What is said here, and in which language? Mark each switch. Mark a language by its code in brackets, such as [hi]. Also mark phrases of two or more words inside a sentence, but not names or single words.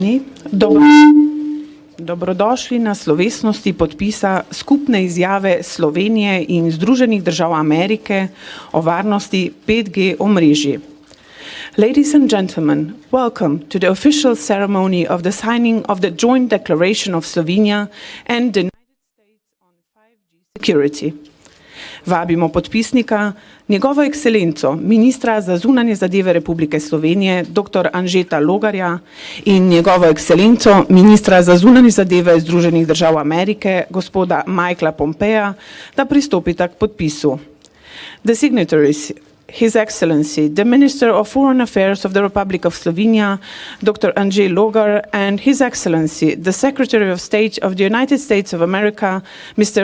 [sl] Dobrodošli na slovesnosti podpisa skupne izjave Slovenije in Združenih držav Amerike o varnosti 5G omrežij. [en] Ladies and gentlemen, welcome to the official ceremony of the signing of the joint declaration of Slovenia and the United States on 5G security. [sl] Vabimo podpisnika, njegovo ekscelenco, ministra za zunanje zadeve Republike Slovenije, dr. Anžeta Logarja in njegovo ekscelenco, ministra za zunanje zadeve Združenih držav Amerike, gospoda Mika Pompea, da pristopita k podpisu. [en] The signatories, His Excellency, the Minister of Foreign Affairs of the Republic of Slovenia, Dr. Anžet Logar, and His Excellency, the Secretary of State of the United States of America, Mr.